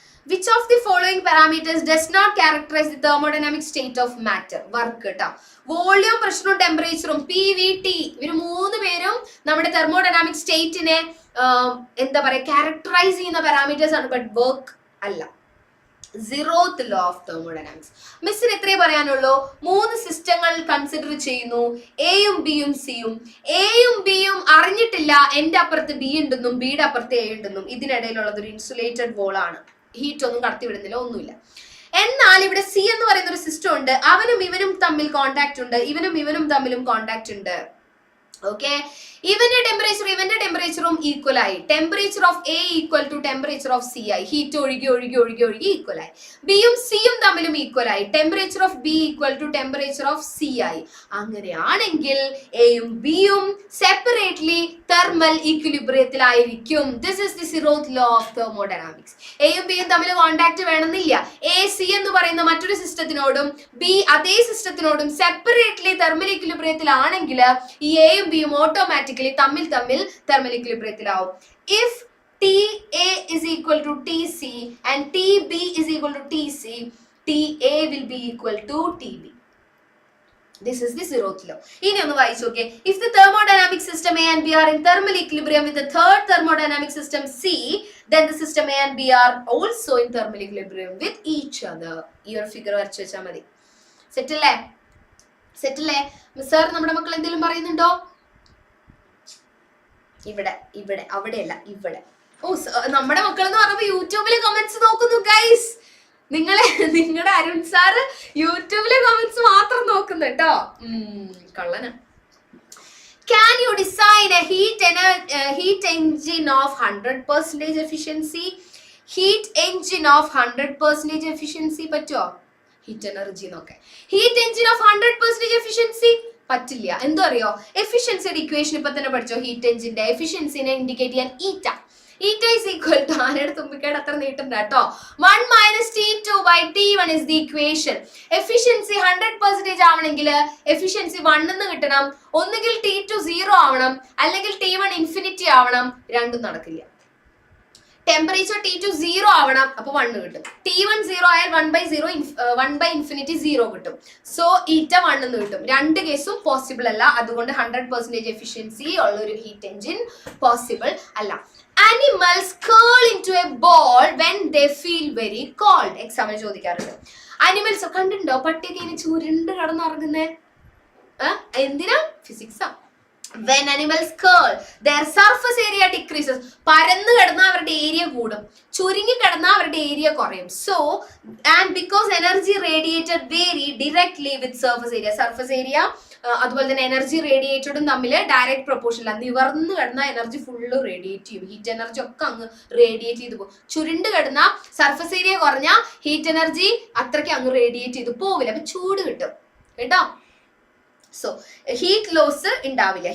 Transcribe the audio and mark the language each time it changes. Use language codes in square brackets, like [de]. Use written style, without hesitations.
[en] Which of the following parameters does not characterise the thermodynamic state of matter? Work കേട്ടോ. [ml] Volume, പ്രഷറും ടെമ്പറേച്ചറും PVT ഇവർ 3 പേരും നമ്മുടെ thermodynamic സ്റ്റേറ്റിനെ എന്താ പറയാ ക്യാരക്ടറൈസ് ചെയ്യുന്ന പാരാമീറ്റേഴ്സ് ആണ്, ബട്ട് വർക്ക് അല്ല. [en] 0th law of thermodynamics. [ml] മിസ്സിന് എത്രേ പറയാനുള്ളൂ? 3 സിസ്റ്റങ്ങൾ കൺസിഡർ ചെയ്യുന്നു, എയും ബിയും സിയും. എയും ബിയും അറിഞ്ഞിട്ടില്ല എന്റെ അപ്പുറത്ത് ബി ഉണ്ടെന്നും ബിയുടെ അപ്പുറത്ത് എ ഉണ്ടെന്നും. ഇതിനിടയിലുള്ളത് ഒരു ഇൻസുലേറ്റഡ് വോൾ ആണ്, ഹീറ്റ് ഒന്നും കടത്തിവിടുന്നില്ല, ഒന്നുമില്ല. എന്നാൽ ഇവിടെ സി എന്ന് പറയുന്ന ഒരു സിസ്റ്റം ഉണ്ട്, അവനും ഇവനും തമ്മിൽ കോണ്ടാക്ട് ഉണ്ട്, ഇവനും തമ്മിലും കോണ്ടാക്ട് ഉണ്ട്. ഓക്കെ, ഇവന്റെ ടെമ്പറേച്ചറും ഈക്വൽ ആയി. Temperature of A equal to temperature of C ആയി. ഹീറ്റ് ഒഴുകി ഈക്വൽ ആയി. ബിയും സിയും തമ്മിലും ഈക്വൽ ആയി. Temperature of B equal to temperature of C ആയി. അങ്ങനെയാണെങ്കിൽ എയും ബിയും separately thermal ഈക്വിലിബ്രിയത്തിലായിരിക്കും. [en] This is the 0th law of thermodynamics. [ml] എയും ബിയും തമ്മിൽ കോണ്ടാക്ട് വേണമെന്നില്ല. എ സി എന്ന് പറയുന്ന മറ്റൊരു സിസ്റ്റത്തിനോടും ബി അതേ സിസ്റ്റത്തിനോടും സെപ്പറേറ്റ്ലി തെർമൽ ഈക്വിലിബ്രിയത്തിലാണെങ്കിൽ ഈ എയും ബിയും ഓട്ടോമാറ്റിക്കലി തമ്മിൽ thermal ഈക്വിലിബ്രിയത്തിലാവും. [en] If TA is equal to TC and TB is equal to TC, TA will be equal to TB. This is the 0th law. [ml] ഇനി ഒന്ന് വായിച്ചു നോക്കേ. [en] If the thermodynamic system A and B are in thermal equilibrium with the third thermodynamic system C, then the system A and B are also in thermal equilibrium with each other. [ml] ഈ ഒരു figure വരച്ചു വെച്ചാൽ മതി. Set അല്ലേ? Sir നമ്മുടെ മക്കൾ എന്തെങ്കിലും പറയുന്നുണ്ടോ? ഇവിടെ അവിടെയല്ല, ഇവിടെ. ഓ, നമ്മുടെ മക്കൾ എന്ന് പറയുമ്പോ യൂട്യൂബിലെ കമന്റ്സ് നോക്കുന്നു ഗൈസ്. നിങ്ങളുടെ അരുൺ സാറ് യൂട്യൂബിലെ കമന്റ്സ് മാത്രം നോക്കുന്നു കേട്ടോ. കള്ളന. [en] Can you design a heat engine of 100% efficiency? Heat engine of 100% efficiency [ml] പറ്റുമോ? ഹീറ്റ് എനർജി നോക്കെ. ഹീറ്റ് എഞ്ചിൻ ഓഫ് 100% എഫിഷ്യൻസി പറ്റില്ല. എന്തോ അറിയോ, എഫിഷ്യൻസിയുടെ ഇക്വേഷൻ ഇപ്പൊ തന്നെ പഠിച്ചോ. ഹീറ്റ് എഞ്ചിന്റെ എഫിഷ്യൻസിനെ ഇൻഡിക്കേറ്റ് ചെയ്യാൻ ഈറ്റ ഈസ് ഈക്വൽ ടു, ആനയുടെ തുമ്പിക്കേട് അത്ര നീട്ടണ്ട കേട്ടോ, 1 - T2 / T1 [en] is the equation. [ml] Efficiency 100% ആവണമെങ്കിൽ എഫിഷ്യൻസി 1 എന്ന് കിട്ടണം. ഒന്നുകിൽ T2 0 ആവണം, അല്ലെങ്കിൽ T1 ഇൻഫിനിറ്റി ആവണം. രണ്ടും നടക്കില്ല. ടെമ്പറേച്ചർ T2 0 ആവണം, അപ്പൊ 1 കിട്ടും. T1 0 ആയാൽ 1/∞ 0 കിട്ടും. സോ ഈറ്റ 1 എന്ന് കിട്ടും. രണ്ട് കേസും പോസിബിൾ അല്ല. അതുകൊണ്ട് 100% എഫിഷ്യൻസി ഉള്ള ഒരു ഹീറ്റ് എഞ്ചിൻ പോസിബിൾ അല്ല. [en] Animals curl into a ball when they feel very cold. [ml] എക്സാമിന് ചോദിക്കാറുണ്ട്. അനിമൽസ് കണ്ടിട്ടുണ്ടോ പട്ടിയൊക്കെ ഇങ്ങനെ ചുരുണ്ട് കിടന്നുറങ്ങുന്നേ? എന്തിനാ? ഫിസിക്സാ. [en] When animals curl, their surface area decreases. [ml] പരന്നു കിടന്ന അവരുടെ ഏരിയ കൂടും, ചുരുങ്ങി കിടന്ന അവരുടെ ഏരിയ കുറയും. [en] So and because energy radiated vary directly with surface area. [ml] Surface area അതുപോലെ തന്നെ എനർജി റേഡിയേറ്റഡും തമ്മിൽ ഡയറക്റ്റ് പ്രൊപ്പോർഷൻ അല്ല. നിവർന്ന് കിടന്ന എനർജി ഫുള്ള് റേഡിയേറ്റ് ചെയ്യും. ഹീറ്റ് എനർജി ഒക്കെ അങ്ങ് റേഡിയേറ്റ് ചെയ്ത് പോകും. ചുരുണ്ട് കിടന്ന സർഫസ് ഏരിയ കുറഞ്ഞ ഹീറ്റ് എനർജി അത്രയ്ക്ക് അങ്ങ് റേഡിയേറ്റ് ചെയ്ത് പോവില്ല. അപ്പൊ ചൂട് കിട്ടും കേട്ടോ. സോ ഹീറ്റ് ലോസ് ഉണ്ടാവില്ല.